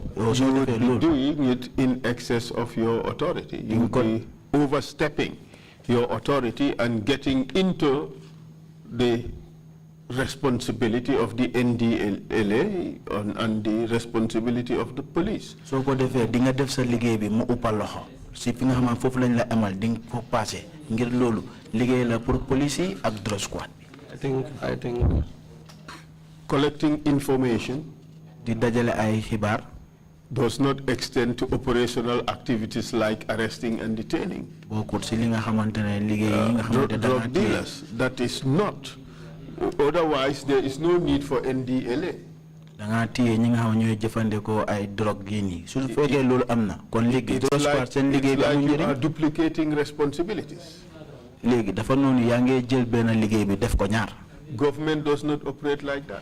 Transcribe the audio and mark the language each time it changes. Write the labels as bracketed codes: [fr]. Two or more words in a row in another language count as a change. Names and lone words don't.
[en] you would be doing it in excess of your authority. You would be overstepping your authority and getting into the responsibility of the NDLA and the responsibility of the police. So, what if [wo] dinga def sa liggéey bi mu uppal loxo si fi nga xam fofu lañ la amal ding ko passé ngir lolu liggéey la pour police ak [en] drug squad. I think collecting information [wo] di dajale ay xibaar [en] does not extend to operational activities like arresting and detaining. [wo] Bokut si li nga xamantene liggéey yi nga xamantene [en] drug dealers, that is not. Otherwise, there is no need for NDLA. It's like you are duplicating responsibilities. Government does not operate like that.